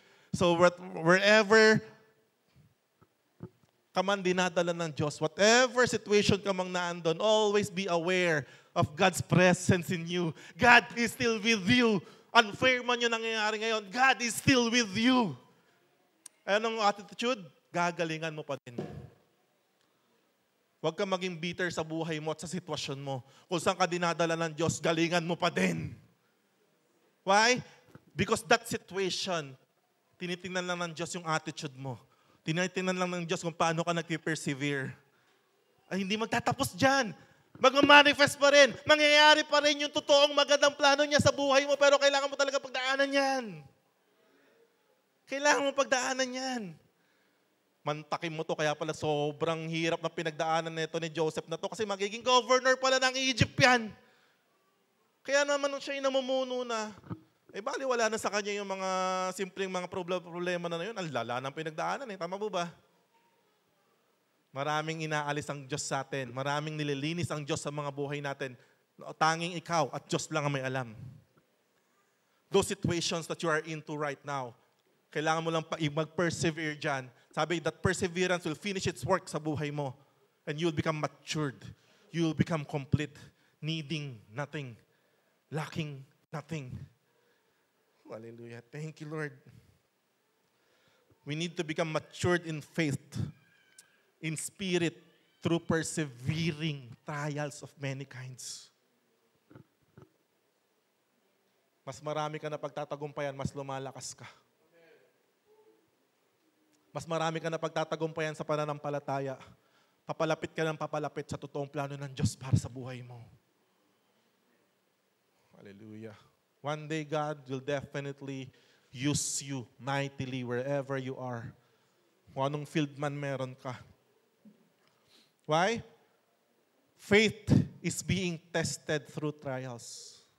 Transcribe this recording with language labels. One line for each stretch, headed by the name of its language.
English: So wherever
Filipino: ka man dinadala ng Diyos,
English: whatever situation
Filipino: ka mang naandun,
English: always be aware of God's presence in you. God is still with you.
Filipino: Unfair man yung nangyayari ngayon,
English: God is still with you.
Filipino: Anong attitude? Gagalingan mo pa din. Huwag ka maging bitter sa buhay mo at sa sitwasyon mo. Kung saan ka dinadala ng Diyos, galingan mo pa din.
English: Why? Because that situation,
Filipino: tinitingnan lang ng Diyos yung attitude mo. Tinitingnan lang ng Diyos kung paano ka nag-persevere. Ay, hindi magtatapos dyan. Mag-manifest pa rin. Mangyayari pa rin yung totoong magandang plano niya sa buhay mo, pero kailangan mo talaga pagdaanan yan. Kailangan mo pagdaanan yan. Mantakin mo to, kaya pala sobrang hirap na pinagdaanan nito ni Joseph na to kasi magiging governor pala ng Egypt yan. Kaya naman nung siya namumuno na, bali wala na sa kanya yung mga simpleng mga problema na yun. Ang lala ng pinagdaanan eh. Tama po ba? Maraming inaalis ang Diyos sa atin. Maraming nililinis ang Diyos sa mga buhay natin. Tanging ikaw at Diyos lang ang may alam.
English: Those situations that you are into right now,
Filipino: kailangan mo lang mag-persevere dyan.
English: Sabi that perseverance will finish its work
Filipino: sa buhay mo.
English: And you'll become matured. You'll become complete. Needing nothing. Lacking nothing. Hallelujah. Thank you, Lord. We need to become matured in faith, in spirit, through persevering trials of many kinds.
Filipino: Mas marami ka na pagtatagumpayan, mas lumalakas ka. Mas marami ka na pagtatagumpayan sa pananampalataya. Papalapit ka ng papalapit sa totoong plano ng Diyos para sa buhay mo. Hallelujah.
English: One day, God will definitely use you mightily wherever you are.
Filipino: Kung anong field man meron ka.
English: Why? Faith is being tested through trials.